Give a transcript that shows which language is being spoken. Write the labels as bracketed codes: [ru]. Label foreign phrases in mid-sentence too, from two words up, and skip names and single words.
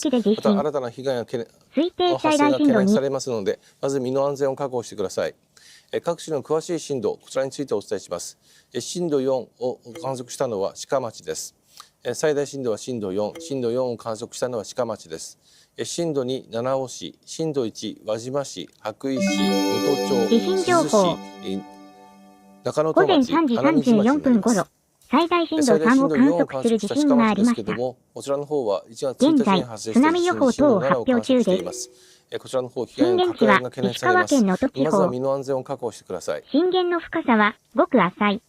[ja] また新たな被害が発生が懸念されますので、まず身の安全を確保してください。各地の詳しい震度、こちらについてお伝えします。震度4を観測したのは志賀町です。最大震度は震度4、震度4を観測したのは志賀町です。震度2、七尾市、震度1、輪島市、羽咋市、能登町、珠洲市、中野戸町、花水町になります。最大震度3を観測する地震がありました。こちらの方は1月1日に発生した地震、震度7を観測しています。こちらの方、被害の拡大が懸念されます。まずは身の安全を確保してください。震源の深さはごく浅い。